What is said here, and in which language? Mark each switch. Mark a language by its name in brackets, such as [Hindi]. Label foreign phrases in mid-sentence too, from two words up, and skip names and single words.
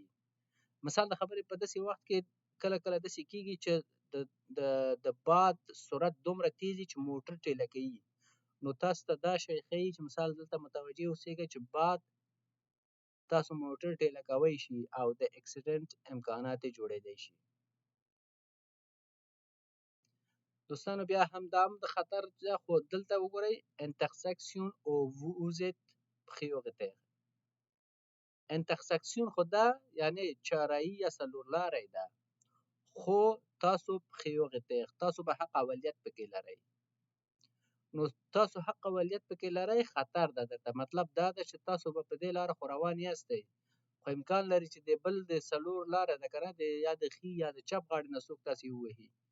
[Pashto] مثال د خبرې په داسې وخت کې کله کله داسې کېږي چې د باد سرعت دومره تیز وي چې موټر ټیله کوي، نو تاسو ته دا شی ښیي چې مثال دلته متوجه اوسېږئ چې باد تاسو موټر ټیله کوی شي او د اکسیډنټ امکانات یې جوړېدی شي. دوستانو بیا هم دا هم د خطر ده، خو دلته وګورئ intersection او [French] vous êtes prioritaire. [Pashto] intersection خو دا یعنی چهاررهیي یا څلورلاری ده، خو تاسو prioritaire تاسو به حق اولیت پکې لرئ. نو تاسو حق اولیت پکې لرئ، خطر ده درته. مطلب دا ده چې تاسو به په دې لاره خو روان یاستئ، خو امکان لري چې د بل د څلور لاره ده که نه، یا د ښي یا د چپ غاړې نه څوک تاسې ووهي.